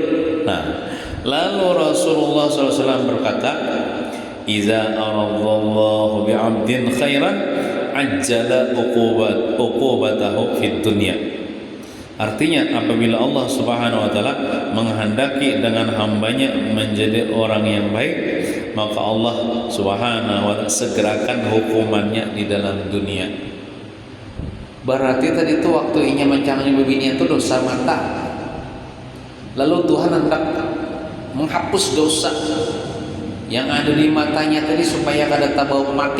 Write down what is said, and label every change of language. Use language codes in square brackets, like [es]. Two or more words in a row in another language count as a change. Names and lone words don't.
[id] Nah, lalu Rasulullah SAW berkata, [ar] "إذا أراد الله بعبد خيرا عجل عقوبته في الدنيا." [id] Artinya apabila Allah [ar] سبحانه وتعالى [id] menghendaki dengan hambanya menjadi orang yang baik, maka Allah [ar] سبحانه وتعالى [id] segerakan hukumannya di dalam dunia. [bjn] Berarti tadi itu waktu inya mencangani bebinian itu dosa mata. [id] Lalu Tuhan hendak menghapus dosa yang ada di matanya tadi supaya kada tabau mati.